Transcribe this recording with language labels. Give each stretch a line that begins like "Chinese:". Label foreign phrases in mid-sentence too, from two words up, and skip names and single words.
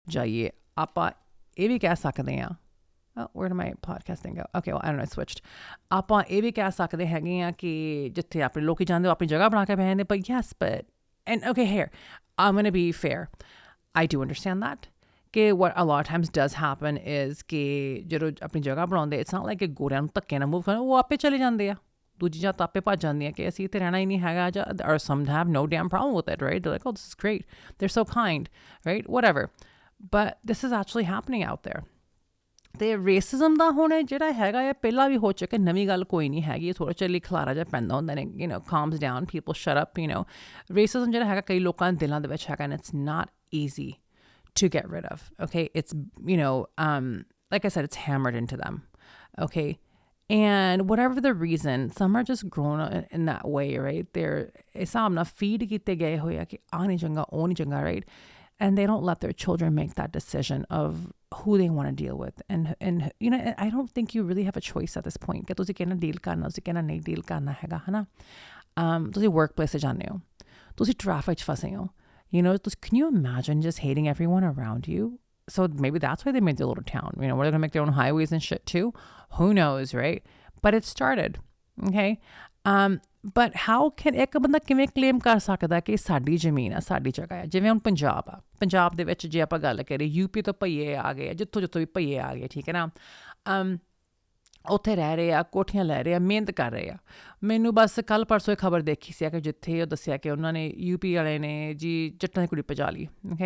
Punjabi: ਜਾਈਏ ਆਪਾਂ ਇਹ ਵੀ ਕਹਿ ਸਕਦੇ ਹਾਂ
English: where did my podcasting go? Okay, well, I don't know, I switched.
Punjabi: ਆਪਾਂ ਇਹ ਵੀ ਕਹਿ ਸਕਦੇ ਹੈਗੇ ਆ ਕਿ ਜਿੱਥੇ ਆਪਣੇ ਲੋਕੀ ਜਾਂਦੇ ਆਪਣੀ ਜਗ੍ਹਾ ਬਣਾ ਕੇ ਬਹਿ ਜਾਂਦੇ,
English: but yes, and okay, here, I'm going to be fair. I do understand that. ਕਿ what a lot of times does happen is
Punjabi: ਕਿ ਜਦੋਂ ਆਪਣੀ ਜਗ੍ਹਾ ਬਣਾਉਂਦੇ,
English: it's not like
Punjabi: ਕਿ ਗੋਰਿਆਂ ਨੂੰ ਧੱਕੇ ਨਾਲ ਮੂਵ ਕਰਨ, ਉਹ ਆਪੇ ਚਲੇ ਜਾਂਦੇ ਆ, ਦੂਜੀ ਜਾਤ ਆਪੇ ਭੱਜ ਜਾਂਦੀਆਂ ਕਿ ਅਸੀਂ ਇੱਥੇ ਰਹਿਣਾ ਹੀ ਨਹੀਂ ਹੈਗਾ,
English: or some have no damn problem with it, right? They're like, oh, this is great. They're so kind, right? Whatever. But this is actually happening out there.
Punjabi: ਅਤੇ ਰੇਸਿਜ਼ਮ ਦਾ ਹੁਣ ਜਿਹੜਾ ਹੈਗਾ ਆ ਪਹਿਲਾਂ ਵੀ ਹੋ ਚੁੱਕਿਆ, ਨਵੀਂ ਗੱਲ ਕੋਈ ਨਹੀਂ ਹੈਗੀ, ਥੋੜ੍ਹਾ ਚੱਲੀ ਖਲਾਰਾ ਜਿਹਾ ਪੈਂਦਾ ਹੁੰਦਾ ਨੇ,
English: calms down, people shut up,
Punjabi: racism ਜਿਹੜਾ ਹੈਗਾ ਕਈ ਲੋਕਾਂ ਦੇ ਦਿਲਾਂ ਦੇ ਵਿੱਚ ਹੈਗਾ,
English: and it's not easy to get rid of, okay? It's, like I said, it's hammered into them, okay? And whatever the reason, some are just grown in that way, right?
Punjabi: They're ਹਿਸਾਬ ਨਾਲ feed ਕੀਤੇ ਗਏ ਹੋਏ ਆ ਕਿ ਆਹ ਨਹੀਂ ਚੰਗਾ, ਉਹ ਨਹੀਂ ਚੰਗਾ,
English: right? And they don't let their children make that decision of who they want to deal with. And I don't think you really have a choice at this point.
Punjabi: ਕਿ ਤੁਸੀਂ ਕਿਹਨਾਂ ਡੀਲ ਕਰਨਾ, ਤੁਸੀਂ ਕਿਹਨਾਂ ਨਹੀਂ ਡੀਲ ਕਰਨਾ ਹੈਗਾ, ਹੈ ਨਾ? ਤੁਸੀਂ workplace 'ਤੇ ਜਾਂਦੇ ਹੋ, ਤੁਸੀਂ traffic 'ਚ ਫਸੇ ਹੋ,
English: can you imagine just hating everyone around you? So maybe that's why they made their little town. Where they're going to make their own highways and shit too? Who knows, right? But it started, okay? But how can
Punjabi: ਇੱਕ ਬੰਦਾ ਕਿਵੇਂ ਕਲੇਮ ਕਰ ਸਕਦਾ ਕਿ ਸਾਡੀ ਜ਼ਮੀਨ ਆ, ਸਾਡੀ ਜਗ੍ਹਾ ਆ? ਜਿਵੇਂ ਹੁਣ ਪੰਜਾਬ ਆ, ਪੰਜਾਬ ਦੇ ਵਿੱਚ ਜੇ ਆਪਾਂ ਗੱਲ ਕਰੀਏ, ਯੂਪੀ ਤੋਂ ਭਈਏ ਆ ਗਏ, ਜਿੱਥੋਂ ਵੀ ਭਈਏ ਆ ਗਏ, ਠੀਕ ਹੈ ਨਾ? ਉੱਥੇ ਰਹਿ ਰਹੇ ਆ, ਕੋਠੀਆਂ ਲੈ ਰਹੇ ਆ, ਮਿਹਨਤ ਕਰ ਰਹੇ ਆ। ਮੈਨੂੰ ਬਸ ਕੱਲ੍ਹ ਪਰਸੋਂ ਇਹ ਖਬਰ ਦੇਖੀ ਸੀ ਕਿ ਜਿੱਥੇ ਉਹ ਦੱਸਿਆ ਕਿ ਉਹਨਾਂ ਨੇ ਯੂਪੀ ਵਾਲੇ ਨੇ ਜੀ ਜੱਟਾਂ ਦੀ ਕੁੜੀ ਭਜਾ ਲਈ, ਓਕੇ?